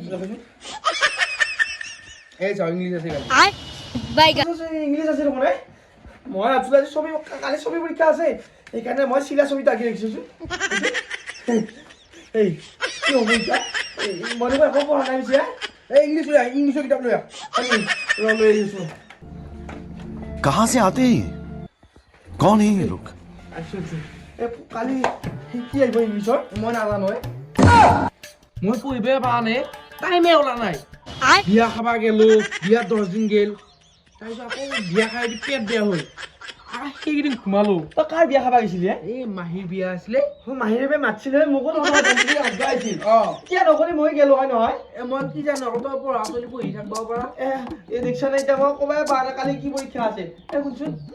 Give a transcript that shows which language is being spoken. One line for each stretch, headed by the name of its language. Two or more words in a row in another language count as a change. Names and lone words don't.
Assamese: এই চাওঁ ইংলিছ আছে ইংলিছ আছে দেখোন মই ভাবিছিলোঁ আজি ছবি কালি ছবি পৰীক্ষা আছে সেইকাৰণে মই চিলা ছবিটো আঁকি ৰাখিছোঁ এই কি হ'ব এতিয়া মই একো পঢ়া নাই পিছে এই ইংলিছৰ কিতাপ লৈ লৈ আহিছোঁ
Hindi: कहाँ से आते हैं कौन है ये लोग
Assamese: কালি কি আহিব ইংলিছৰ মই নাজানো মই পঢ়িবই পৰা নাই টাইমে ওলা নাই বিয়া খাবা গেলো বিয়া 10 দিন গেল তাৰপিছত আকৌ বিয়া খাই পেট বেয়া হ'ল সেইকেইদিন ঘুমালো তই কাৰ বিয়া খাবা গৈছিলি এই মাহীৰ বিয়া আছিলে মাহীৰে মাতিছিলে মোকো আহিছিল কিয় নকৰি মই গেলো হয় নহয় মই কি জানো তই পঢ়া চলি পঢ়ি থাকিব পাৰা এই দেখিছা নাই এতিয়া মই ক'বাই পাৰা কালি কি পৰীক্ষা আছে শুনচোন